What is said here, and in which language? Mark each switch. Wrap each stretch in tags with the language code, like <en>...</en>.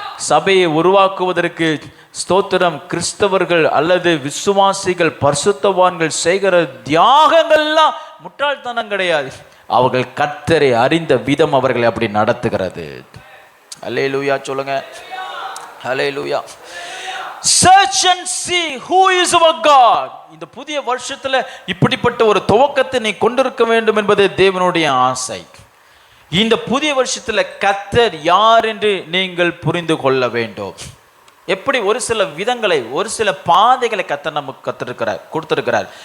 <ta>சபையை உருவாக்குவதற்கு ஸ்தோத்திரம் கிறிஸ்தவர்கள் அல்லது விசுவாசிகள் பரிசுத்தவான்கள் செய்கிற தியாகங்கள்லாம் முட்டாள்தனம் கிடையாது. அவர்கள் கர்த்தரை அறிந்த விதம் அவர்களை அப்படி நடத்துகிறது. ஹல்லேலூயா சொல்லுங்க. ஹல்லேலூயா.</ta> <en>Search and see who is our God.</en> <ta>இந்த புதிய வருஷத்துல இப்படிப்பட்ட ஒரு துவக்கத்தை நீ கொண்டிருக்க வேண்டும் என்பது தேவனுடைய ஆசை. இந்த புதிய வருஷத்துல கர்த்தர் யார் என்று நீங்கள் புரிந்து கொள்ள வேண்டும். எப்படி ஒரு சில விதங்களை, ஒரு சில பாதைகளை கர்த்தர் நமக்கு கொடுத்திருக்கிறார்.</ta>